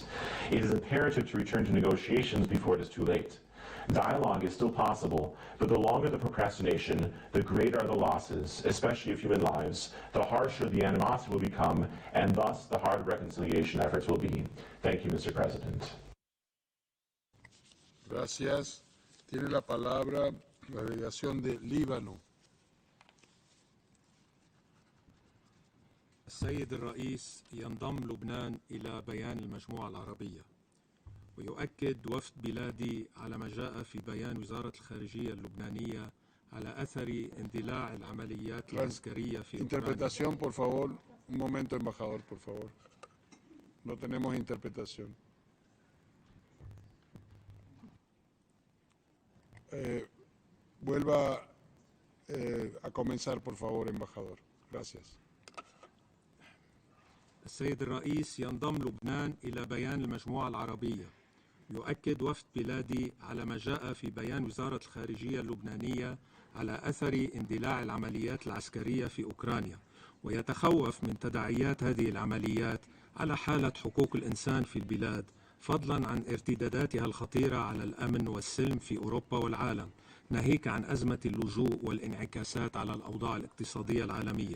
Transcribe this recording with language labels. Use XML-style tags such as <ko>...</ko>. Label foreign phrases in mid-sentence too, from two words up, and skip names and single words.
<en>It is imperative to return to negotiations before it is too late. Dialogue is still possible, but the longer the procrastination, the greater are the losses, especially of human lives, the harsher the animosity will become, and thus the harder reconciliation efforts will be. Thank you, Mr. President.</en> <es>Gracias. Tiene la palabra la delegación de Líbano.</es> <ar>السيد الرئيس ينضم لبنان إلى بيان المجموعة العربية ويؤكد وفد بلادي على ما جاء في بيان وزارة الخارجية اللبنانية على أثر اندلاع العمليات العسكرية في</ar> <es>Interpretación, por favor. Un momento, embajador, por favor. No tenemos interpretación. Vuelva a comenzar, por favor, embajador. Gracias.</es> <ar>السيد الرئيس ينضم لبنان إلى بيان المجموعة العربية يؤكد وفد بلادي على ما جاء في بيان وزارة الخارجية اللبنانية على أثر اندلاع العمليات العسكرية في أوكرانيا ويتخوف من تداعيات هذه العمليات على حالة حقوق الإنسان في البلاد فضلا عن ارتداداتها الخطيرة على الأمن والسلم في أوروبا والعالم ناهيك عن أزمة اللجوء والانعكاسات على الأوضاع الاقتصادية العالمية.</ar>